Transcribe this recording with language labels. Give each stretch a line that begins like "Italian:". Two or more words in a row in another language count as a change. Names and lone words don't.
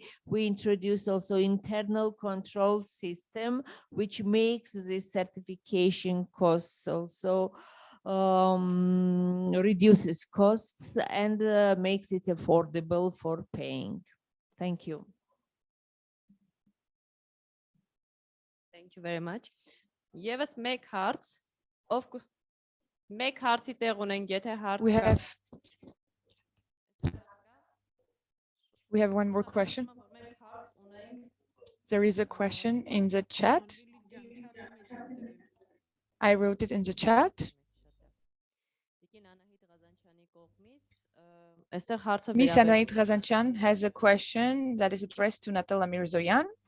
English: We introduce also internal control system, which makes this certification costs also reduces costs and makes it affordable for paying. Thank you. Thank you very much.
Armenian: Եվս մեկ հարց, ով մեկ հարցի տեղ ունենք, եթե հարց կա։
English: We have one more question. There is a question in the chat. I wrote it in the chat. Miss Anahit Razanchian has a question that is addressed to Natala Mirzoyan.